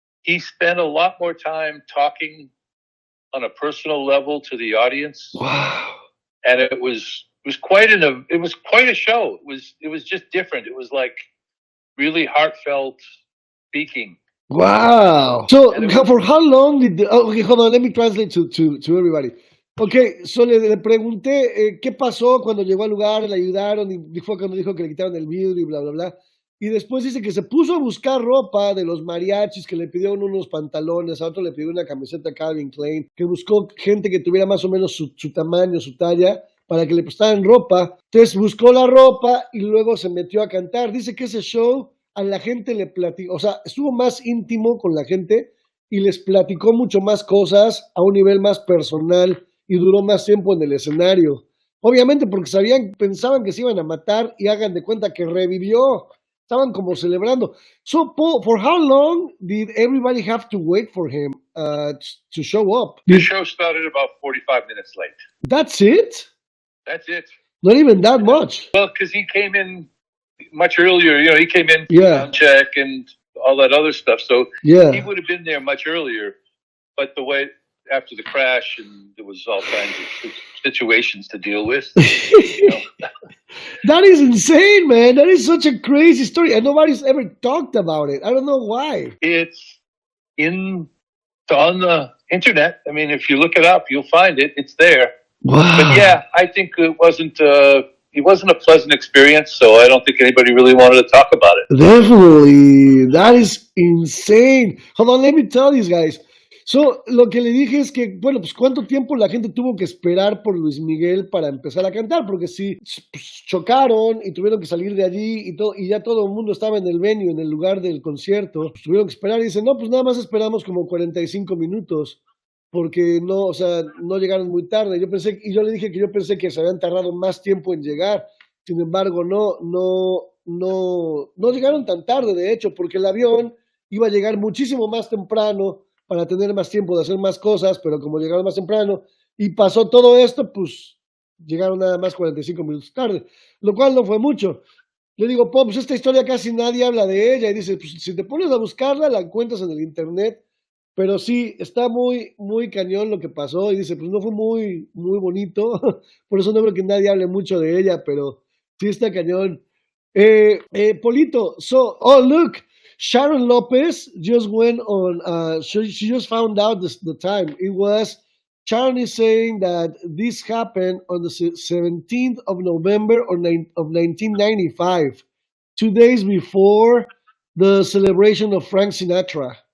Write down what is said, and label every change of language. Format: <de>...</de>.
<en>He spent a lot more time talking on a personal level to the audience. Wow. And it was quite a show. It was just different. It was like really heartfelt speaking. Wow. So for how long did okay, hold on, let me translate to everybody.</en> <es>Okay, so le pregunté qué pasó cuando llegó al lugar, le ayudaron y fue cuando dijo que le quitaron el vidrio y bla, bla, bla. Y después dice que se puso a buscar ropa de los mariachis, que le pidieron unos pantalones, a otro le pidió una camiseta Calvin Klein, que buscó gente que tuviera más o menos su tamaño, su talla, para que le prestaran ropa. Entonces buscó la ropa y luego se metió a cantar. Dice que ese show a la gente le platicó, o sea, estuvo más íntimo con la gente y les platicó mucho más cosas a un nivel más personal y duró más tiempo en el escenario. Obviamente porque pensaban que se iban a matar y hagan de cuenta que revivió. Estaban como celebrando.</es> <en>So, Paul, for how long did everybody have to wait for him to show up? The show started about 45 minutes late. That's it? That's it. Not even that much. Well, because he came in much earlier. He came in sound check and all that other stuff. So he would have been there much earlier. But the way after the crash, and there was all kinds of situations to deal with. That is insane, man. That is such a crazy story, and nobody's ever talked about it. I don't know why. It's on the internet. I mean, if you look it up, you'll find it. It's there. Wow. But yeah, I think it wasn't a pleasant experience, so I don't think anybody really wanted to talk about it. Definitely. That is insane. Hold on, let me tell these guys.</en> <es>Lo que le dije es que, bueno, pues cuánto tiempo la gente tuvo que esperar por Luis Miguel para empezar a cantar, porque si pues, chocaron y tuvieron que salir de allí y todo, y ya todo el mundo estaba en el venue, en el lugar del concierto, pues tuvieron que esperar y dicen, no, pues nada más esperamos como 45 minutos, porque no, o sea, no llegaron muy tarde. Yo le dije que yo pensé que se habían tardado más tiempo en llegar, sin embargo, no llegaron tan tarde, de hecho, porque el avión iba a llegar muchísimo más temprano para tener más tiempo de hacer más cosas, pero como llegaron más temprano y pasó todo esto, pues llegaron nada más 45 minutos tarde, lo cual no fue mucho. Le digo, pues esta historia casi nadie habla de ella, y dice, pues si te pones a buscarla, la encuentras en el internet, pero sí, está muy, muy cañón lo que pasó, y dice, pues no fue muy, muy bonito, por eso no creo que nadie hable mucho de ella, pero sí está cañón.</es> <en>Polito, oh look, Sharon Lopez just went on, she just found out the time. It was, Sharon is saying that this happened on the 17th of November of 1995, 2 days before the celebration of Frank Sinatra.</en>